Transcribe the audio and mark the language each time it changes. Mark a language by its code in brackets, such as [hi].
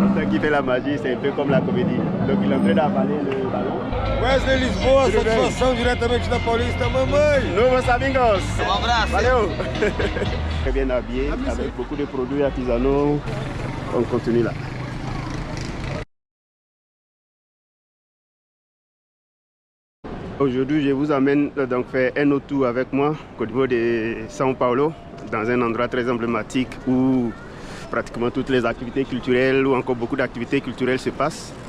[fr] Qui fait la magie, c'est un peu comme la comédie. Donc il est en train d'avaler le ballon. [pt] Wesley Lisboa, satisfação diretamente da Paulista, mamãe! Novos amigos! Um abraço! Valeu! [fr] Très bien habillé, avec beaucoup de produits artisanaux. On continue là. Aujourd'hui, je vous amène donc faire un autre tour avec moi au niveau de São Paulo, dans un endroit très emblématique où pratiquement toutes les activités culturelles ou encore beaucoup d'activités culturelles se passent.